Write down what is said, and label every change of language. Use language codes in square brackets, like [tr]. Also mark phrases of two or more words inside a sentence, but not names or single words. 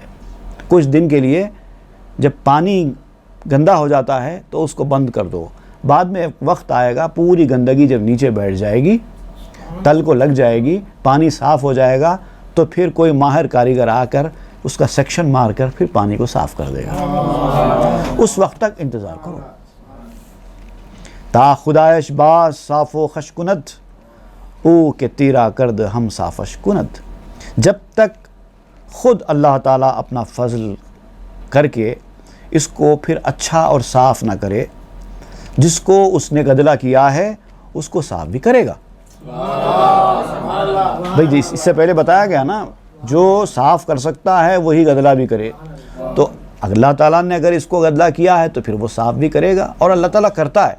[ur] کچھ دن کے لیے جب پانی گندا ہو جاتا ہے تو اس کو بند کر دو، بعد میں وقت آئے گا پوری گندگی جب نیچے بیٹھ جائے گی، تل کو لگ جائے گی، پانی صاف ہو جائے گا تو پھر کوئی ماہر کاریگر آ کر اس کا سیکشن مار کر پھر پانی کو صاف کر دے گا۔ اس وقت تک انتظار کرو۔ [fa] تا خدایش باز صاف و خش کند، او کہ تیرا کرد ہم صافش کند۔ [ur] جب تک خود اللہ تعالیٰ اپنا فضل کر کے اس کو پھر اچھا اور صاف نہ کرے، جس کو اس نے گدلا کیا ہے اس کو صاف بھی کرے گا۔ بھئی اس سے پہلے بتایا گیا نا، جو صاف کر سکتا ہے وہی گدلا بھی کرے، تو اللہ تعالیٰ نے اگر اس کو گدلا کیا ہے تو پھر وہ صاف بھی کرے گا، اور اللہ تعالیٰ کرتا ہے۔